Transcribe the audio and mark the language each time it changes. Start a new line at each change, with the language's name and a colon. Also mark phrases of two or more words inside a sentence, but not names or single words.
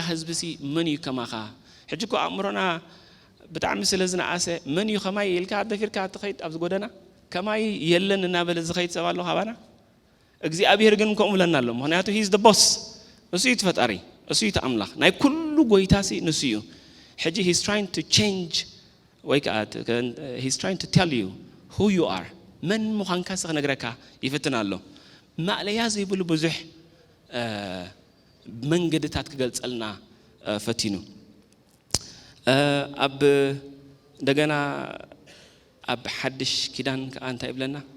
Tigrinya: ህዝቢ ሲ መን እዩ ከማኻ ሕጂ እኮ ኣእምሮና ብጣዕሚ ስለ ዝነኣሰ መን እዩ ከማይ ኢልካ ደፊርካ ትኸይድ ኣብ ዝጎደና ከማይ የለን እናበለ ዝኸይድ ሰብ ኣሎ ሃባና እግዚአብሔር ግን ከምኡ ብለና ኣሎ ምክንያቱ
English: he's the boss
Tigrinya: እሱ እዩ ተፈጣሪ እሱ እዩ ተኣምላኽ ናይ ኩሉ ጎይታ ሲ ንሱ እዩ ሕጂ
English: he's trying to change
Tigrinya: ወይ ከዓ
English: he's trying to tell you who you are
Tigrinya: መን ምዃንካ ክነግረካ ይፍትን ኣሎ ማዕለያ ዘይብሉ ብዙሕ መንገድታት ክገልጸልና ፈቲኑ ኣብ እንደገና ኣብ ሓድሽ ኪዳን ከዓ እንታይ ይብለና